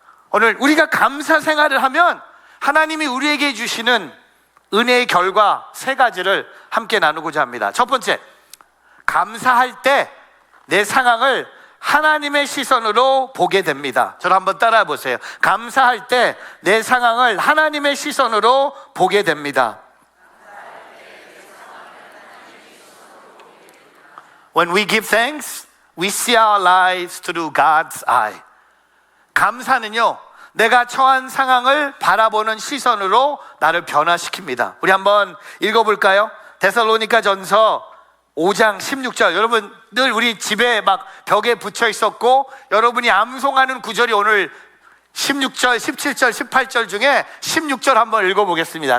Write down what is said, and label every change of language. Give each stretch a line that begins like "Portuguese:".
Korean: 오늘 우리가 감사 생활을 하면 하나님이 우리에게 주시는 은혜의 결과 3가지를 함께 나누고자 합니다. 첫 번째, 감사할 때 내 상황을 하나님의 시선으로 보게 됩니다. 저를 한번 따라해 보세요. 감사할 때 내 상황을 하나님의 시선으로 보게 됩니다.
English: When we give thanks, we see our lives through God's eye.
Korean: 감사는요 내가 처한 상황을 바라보는 시선으로 나를 변화시킵니다. 우리 한번 읽어볼까요? 데살로니가 전서 5장 16절. 여러분 늘 우리 집에 막 벽에 붙여 있었고, 여러분이 암송하는 구절이 오늘 16절, 17절, 18절 중에 16절 한번 읽어보겠습니다.